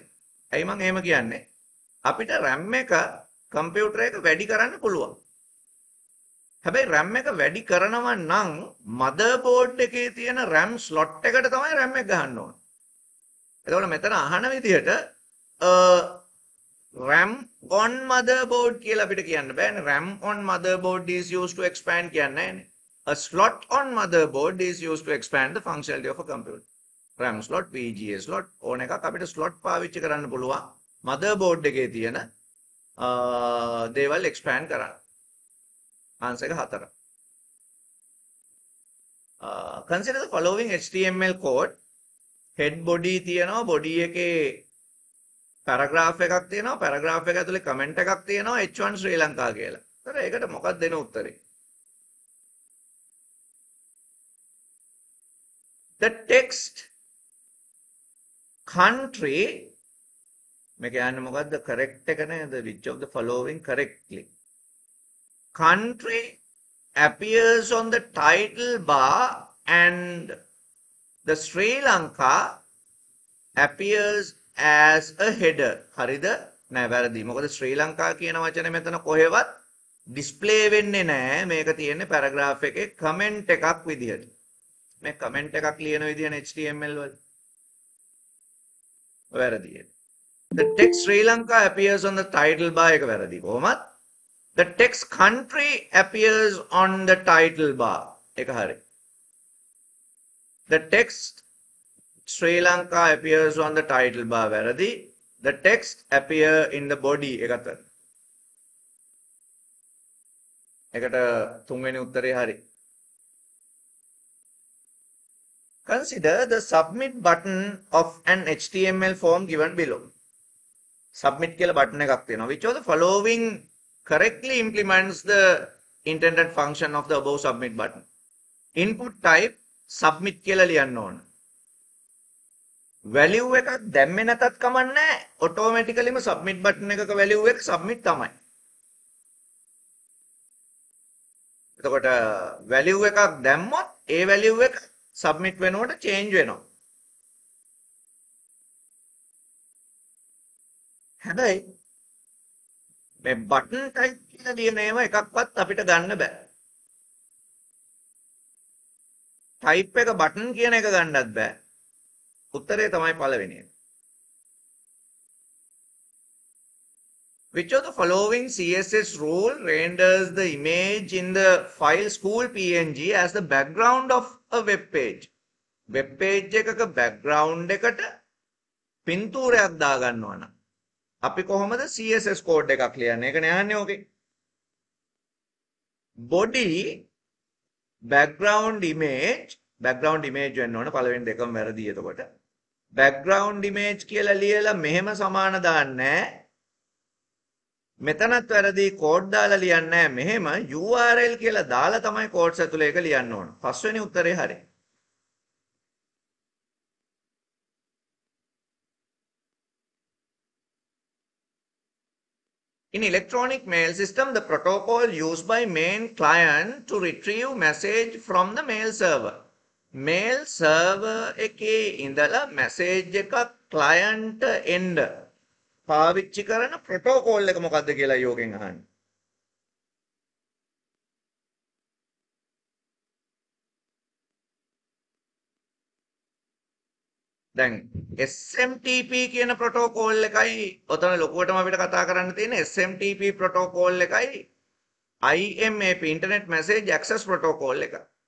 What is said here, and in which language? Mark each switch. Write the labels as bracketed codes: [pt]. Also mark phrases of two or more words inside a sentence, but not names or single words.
[si] ඇයි මම එහෙම කියන්නේ? අපිට RAM එක කම්පියුටර් එක වැඩි කරන්න පුළුවන්. හැබැයි RAM එක වැඩි කරනවා නම් motherboard එකේ තියෙන [en] RAM slot [si] එකට තමයි RAM එක ගහන්න ඕන. එතකොට මෙතන අහන විදිහට [en] RAM on motherboard [si] කියලා අපිට කියන්න බෑනේ. [en] RAM on motherboard is used to expand [si] කියන්නේ නෑනේ. [en] A slot on motherboard is used to expand the functionality of a computer. RAM slot, VGA slot [si] ඕන එකක් අපිට slot පාවිච්චි කරන්න පුළුවන්. motherboard එකේ තියෙන දේවල් expand කරන්න. answer එක 4. [en] Consider the following HTML code. head body [si] තියෙනවා, body එකේ paragraph එකක් තියෙනවා, paragraph එක ඇතුලේ comment එකක් තියෙනවා H1 ශ්‍රී ලංකා කියලා. ඒතර ඒකට මොකක්ද දෙන උත්තරේ? [en] The text country [si] මේක යන්නේ මොකද්ද? correct එක නේද? [en] which of the following correctly? Country appears on the title bar and the Sri Lanka appears as a header. [si] හරිද? නෑ වැරදි. මොකද ශ්‍රී ලංකා කියන වචනේ මෙතන කොහෙවත් display වෙන්නේ නෑ. මේක තියෙන්නේ paragraph එකේ comment එකක් විදියට. මේ comment එකක් ලියන විදියනේ HTML වල. වැරදි. [en] The text Sri Lanka appears on the title bar [si] එක වැරදි. කොහොමද? [en] The text country appears on the title bar. [si] ඒක හරි. [en] The text Sri Lanka appears on the title bar වැරදි. The text appear in the body [si] එකත් වැරදි. එකට තුන්වෙනි උත්තරේ හරි. [en] Consider the submit button of an HTML form given below. [si] Submit කියලා button එකක් තියෙනවා. [en] Which of the following correctly implements the intended function of the above submit button? Input type submit [si] කියලා ලියන්න ඕන. value එකක් දැම්මේ නැතත් කමන්නේ automaticallyම [en] submit button [si] එකක value එක submit තමයි. එතකොට value එකක් දැම්මොත් ඒ value එක submit වෙනකොට change වෙනවා. හැබැයි මේ [en] button type [si] කියලා ලියන ඒවා එකක්වත් අපිට ගන්න බෑ. ටයිප් එක බටන් කියන එක ගන්නත් බෑ. උත්තරේ තමයි පළවෙනි එක. [en] Which of the following CSS rule renders the image in the file school PNG as the background of a web page? Web page [si] එකක background එකට පින්තූරයක් දාගන්නවා නම් අපි කොහොමද [en] CSS code [si] එකක් ලියන්නේ? ඒක නෑන්නේ ඕකේ. [en] body background image [si] වෙන්න ඕන පළවෙනි දෙකම වැරදි එතකොට. [en] background image [si] කියලා ලියලා මෙහෙම සමාන දාන්නේ මෙතනත් වැරදි කෝඩ් දාලා ලියන්නේ මෙහෙම URL කියලා දාලා තමයි කෝඩ්ස් ඇතුලේ ඒක ලියන්න ඕන. පස්වෙනි උත්තරේ හරි. [en] In electronic mail system, the protocol used by main client to retrieve message from the mail server. [si] Mail server එකේ ඉඳලා message එකක් [en] client end [si] පාවිච්චි කරන protocol එක මොකක්ද කියලා යෝගෙන් අහන්නේ. දැන් SMTP කියන protocol එකයි ඔතන ලොකුවටම අපිට කතා කරන්න තියෙන [en] SMTP protocol [si] එකයි [en] IMAP internet message access protocol [si] එක.